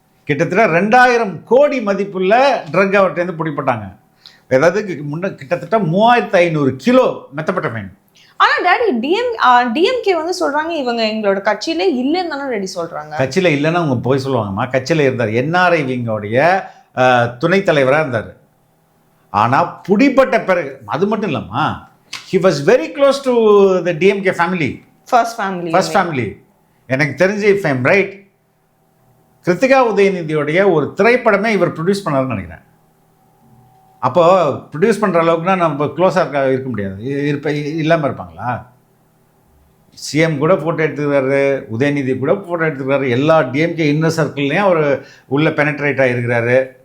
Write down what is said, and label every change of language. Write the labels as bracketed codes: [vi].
[ta] கிட்டத்தட்ட 2000 கோடி மதிப்புள்ள ட்ரக் அவர்கிட்ட பிடிப்பட்டாங்க. ஏதாவது கிட்டத்தட்ட 3500 கிலோ மெத்தப்பட்டமைன். ஆனா டாடி டிஎம்கே வந்து சொல்றாங்க இவங்க எங்களோட கட்சியில இல்லைன்னு தானே ரெடி சொல்றாங்க. கட்சியில இல்லைன்னா அவங்க போய் சொல்லுவாங்கம்மா. கட்சியில இருந்தார், என்ஆர்ஐ விங்கோடைய துணைத் தலைவராக இருந்தார். ஆனா பிடிப்பட்ட பிறகு அது மட்டும் இல்லம்மா, [en] he was very close to the DMK family, first family. [ta] எனக்கு தெரிஞ்சு [en] if I'm right, [ta] கிருத்திகா உதயநிதியோடைய ஒரு திரைப்படமே இவர் ப்ரொடியூஸ் பண்ணாருன்னு நினைக்கிறேன். அப்போ ப்ரொடியூஸ் பண்ணுற அளவுக்குனா நம்ம க்ளோஸாக இருக்க முடியாது, இல்லாமல் இருப்பாங்களா? சிஎம் கூட ஃபோட்டோ எடுத்துக்கிறாரு, உதயநிதி கூட ஃபோட்டோ எடுத்துக்கிறாரு, எல்லா டிஎம்கே இன்னர் சர்க்கிள்லேயும் அவர் உள்ள பெனட்ரேட் ஆகிருக்கிறாரு.